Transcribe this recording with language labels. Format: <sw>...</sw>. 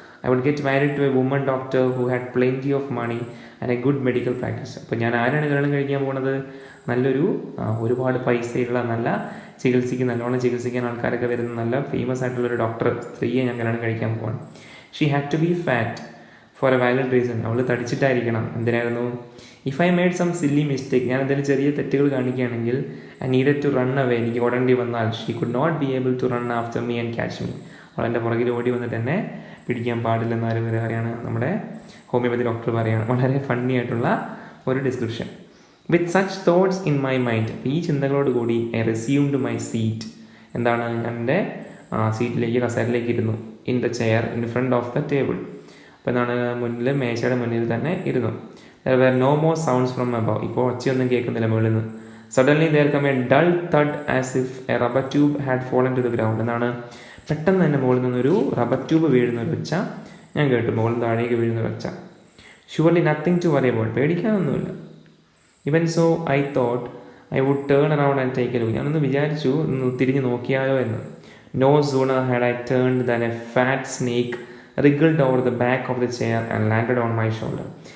<en>I would get married to a woman doctor who had plenty of money and a good medical practice.</en> <ml>അപ്പോൾ ഞാൻ ആരാണ് കല്യാണം കഴിക്കാൻ പോകുന്നത്? ഒരുപാട് പൈസയുള്ള, നല്ലോണം ചികിത്സിക്കാൻ ആൾക്കാരൊക്കെ വരുന്ന നല്ല ഫേമസ് ആയിട്ടുള്ളൊരു സ്ത്രീയെ ഞാൻ കല്യാണം കഴിക്കാൻ പോവാണ്.</ml> <en>She had to be fat for a valid reason.</en> <ml>അവൾ തടിച്ചിട്ടായിരിക്കണം. എന്തിനായിരുന്നു?</ml> <en>If I made some silly mistake.</en> <ml>ഞാൻ എന്തെങ്കിലും ചെറിയ തെറ്റുകൾ കാണിക്കുകയാണെങ്കിൽ</ml> <en>I needed to run away.</en> <ml>എനിക്ക് ഓടേണ്ടി വന്നാൽ</ml> <en>She could not be able to run after me and catch me.</en> <ml>അവൾ എൻ്റെ പുറകിൽ ഓടി വന്നിട്ട് എന്നെ പിടിക്കാൻ പാടില്ലെന്ന് ആരും പറയാണ്, നമ്മുടെ ഹോമിയോപ്പതി ഡോക്ടർ പറയാണ്. വളരെ ഫണ്ണി ആയിട്ടുള്ള ഒരു description.</ml> <en>With such thoughts in my mind.</en> <ml>ഈ ചിന്തകളോട് കൂടി</ml> <en>I resumed my seat. എന്താണ്?</en> <ml>ഞാൻ എൻ്റെ കസേരയിലേക്ക് ഇരുന്നു.</ml> <en>In the chair in front of the table.</en> <ml>അപ്പോൾ മേശയുടെ മുന്നിൽ തന്നെ ഇരുന്നു.</ml> <en>There were no more sounds from above.</en> <ml>ഇപ്പോൾ ഒച്ചയൊന്നും കേൾക്കുന്നില്ല മുകളിൽ നിന്ന്.</ml> <en>Suddenly there came a dull thud as if a rubber tube had fallen to the ground.</en> <ml>പെട്ടെന്ന് തന്നെ മുകളിൽ നിന്നൊരു റബ്ബർ ട്യൂബ് വീഴുന്ന ഒരു ഒച്ച ഞാൻ കേട്ടു. മുകളിൽ താഴേക്ക് വീഴുന്ന ഒരു ഒച്ച.</ml> <en>Surely nothing to worry about.</en> <ml>പേടിക്കാനൊന്നുമില്ല.</ml> <en>Even so I thought I would turn around and take a look.</en> <ml>ഞാനൊന്ന് വിചാരിച്ചു ഒന്ന് തിരിഞ്ഞ് നോക്കിയാലോ എന്ന്.</ml> <en>No sooner had I turned than a fat snake wriggled over the back of the chair and landed on my shoulder.</en>